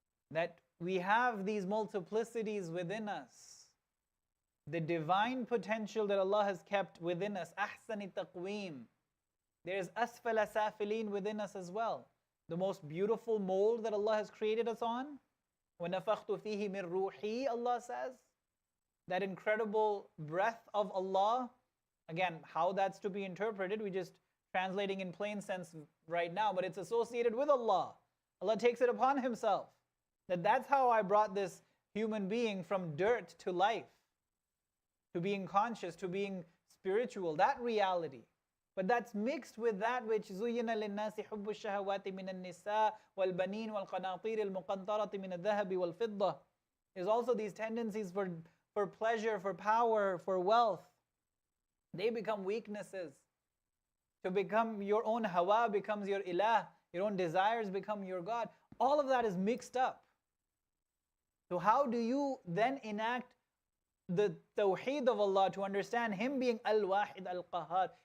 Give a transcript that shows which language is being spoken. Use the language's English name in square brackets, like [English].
[English] That we have these multiplicities within us. The divine potential that Allah has kept within us, ahsani taqweem. There's asfala safilin within us as well. The most beautiful mold that Allah has created us on. [Arabic] وَنَفَخْتُ فِيهِ مِن رُوحِي, [English] Allah says. That incredible breath of Allah. Again, how that's to be interpreted, we're just translating in plain sense right now, but it's associated with Allah. Allah takes it upon Himself. That's how I brought this human being from dirt to life, to being conscious, to being spiritual, that reality. But that's mixed with that which [Arabic] زُيِّنَ لِلنَّاسِ حُبُّ الشَّهَوَاتِ مِنَ النِّسَاءِ وَالْبَنِينَ وَالْقَنَاطِيرِ الْمُقَنطَرَةِ مِنَ الذَّهَبِ وَالْفِضَّةِ. [English] There's also these tendencies for pleasure, for power, for wealth. They become weaknesses. To become your own hawa becomes your ilah, your own desires become your God. All of that is mixed up. So how do you then enact the tawheed of Allah to understand Him being al-wahid al-qahar?